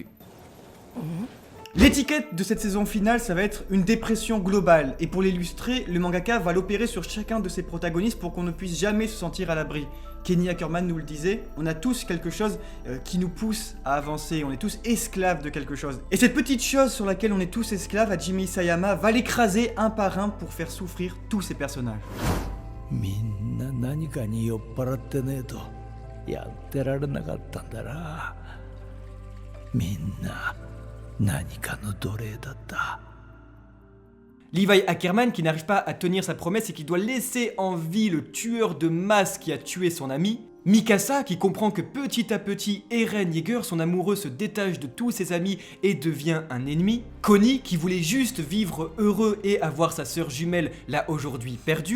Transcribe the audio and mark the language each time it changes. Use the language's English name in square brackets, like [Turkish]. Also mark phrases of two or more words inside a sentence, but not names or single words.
[French] L'étiquette de cette saison finale, ça va être une dépression globale, et pour l'illustrer, le mangaka va l'opérer sur chacun de ses protagonistes pour qu'on ne puisse jamais se sentir à l'abri. Kenny Ackerman nous le disait, on a tous quelque chose qui nous pousse à avancer, on est tous esclaves de quelque chose. Et cette petite chose sur laquelle on est tous esclaves, Hajime Isayama va l'écraser un par un pour faire souffrir tous ses personnages. [Japanese] みんな何かに酔っ払ってねえとやってられなかったんだな。みんな何かの奴隷だった。 [French] Levi Ackerman qui n'arrive pas à tenir sa promesse et qui doit laisser en vie le tueur de masse qui a tué son ami. Mikasa qui comprend que petit à petit Eren Yeager, son amoureux, se détache de tous ses amis et devient un ennemi. Connie qui voulait juste vivre heureux et avoir sa sœur jumelle là aujourd'hui perdue.